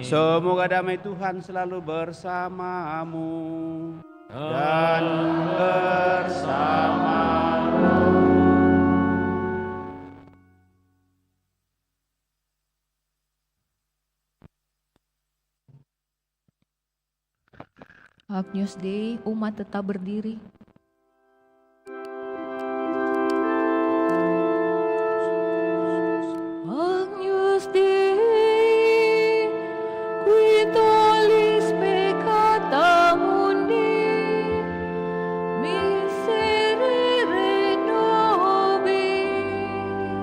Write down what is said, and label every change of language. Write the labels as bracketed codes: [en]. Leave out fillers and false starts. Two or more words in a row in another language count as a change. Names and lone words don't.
[id] Semoga damai Tuhan selalu bersamamu dan bersamamu. [la] Agnus Dei, [id] umat tetap berdiri. [la] Agnus Dei, qui tollis peccata mundi, miserere nobis.